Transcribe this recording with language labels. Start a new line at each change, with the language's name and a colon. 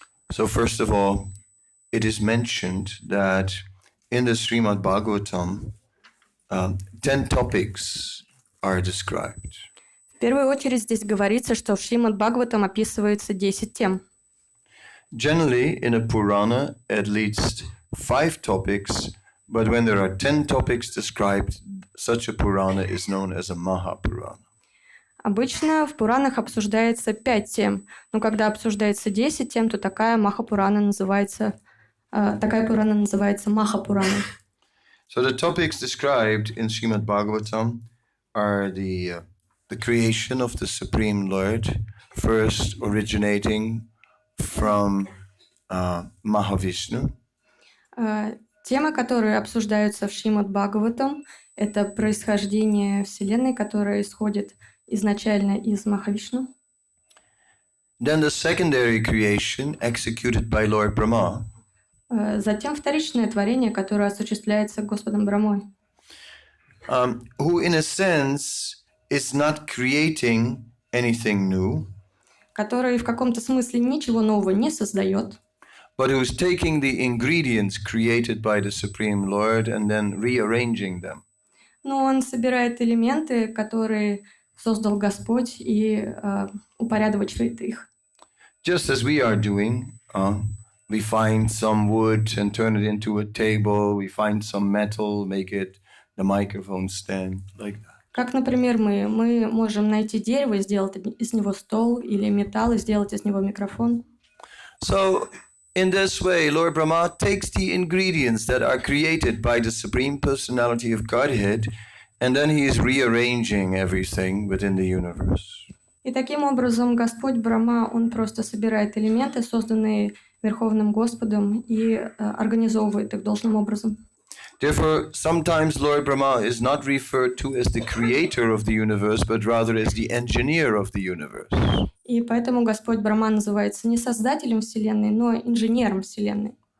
English: So first of all, it is mentioned that in the Srimad Bhagavatam, 10 topics are described.
Russian: В первую очередь здесь говорится, что в Шримад Бхагаватам описывается 10 тем.
English: Generally, in a Purana, at least 5 topics, but when there are 10 topics described, such a Purana is known as a Mahapurana.
Russian: Обычно в Пуранах обсуждается 5 тем, но когда обсуждается 10 тем, то такая Пурана называется Махапурана.
English: So the topics described in Srimad Bhagavatam are the creation of the Supreme Lord, first originating from Mahavishnu.
Russian: Темы, которые обсуждаются в Шримад Бхагаватам, это происхождение Вселенной, которая исходит изначально из Махавишну.
English: Then the secondary creation executed by Lord Brahma.
Russian: Затем вторичное творение, которое осуществляется Господом Брамой.
English: Who in a sense is not creating anything new,
Russian: Который в каком-то смысле ничего нового не создает,
English: but who's taking the ingredients created by the Supreme Lord and then rearranging them.
Russian: но он собирает элементы, которые создал Господь, и упорядочивает их.
English: Just as we are doing, we find some wood and turn it into a table, we find some metal, make it the microphone stand, like that.
Russian: Как, например, мы можем найти дерево и сделать из него стол, или металл и сделать из него микрофон.
English: So, in this way, Lord Brahma takes the ingredients that are created by the Supreme Personality of Godhead, and then he is rearranging everything within the universe.
Russian: И таким образом Господь Брахма, он просто собирает элементы, созданные Верховным Господом, и организовывает их должным образом.
English: Therefore, sometimes Lord Brahma is not referred to as the creator of the universe, but rather as the engineer of the universe.
Russian: И поэтому Господь Брахма называется не создателем Вселенной, но инженером Вселенной.